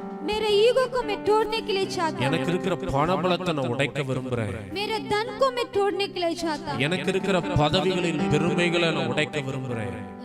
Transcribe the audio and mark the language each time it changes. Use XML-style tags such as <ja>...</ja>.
<hi>मेरे ईगो को मैं तोड़ने के लिए चाहता हूँ।</hi> <ta>எனக்கு இருக்கிற பணபலத்தை நான் உடைக்க விரும்புறேன்.</ta> <hi>मेरे धन को मैं तोड़ने के लिए चाहता हूँ।</hi> <ta>எனக்கு இருக்கிற பதவிகளின் பெருமைகளை நான் உடைக்க விரும்புறேன்.</ta>